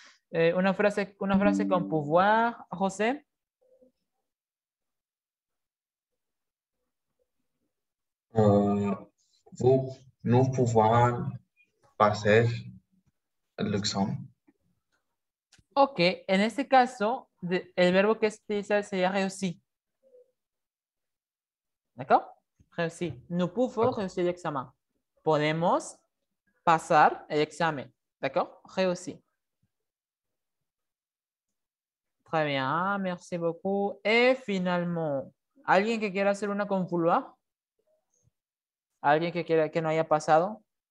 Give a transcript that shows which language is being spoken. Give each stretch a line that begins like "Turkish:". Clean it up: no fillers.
Spanish: Una frase con pouvoir, José.
French: Nous pouvons passer l'examen.
Spanish: Ok, en este caso, el verbo que se utiliza sería réussir.
French: ¿D'accord? Réussir. Nous pouvons réussir l'examen.
Spanish: Podemos pasar el examen.
French: ¿D'accord? Réussir. Très bien, merci beaucoup. Et finalement,
Spanish: ¿alguien que quiera hacer una con vouloir? ¿Alguien que no haya pasado?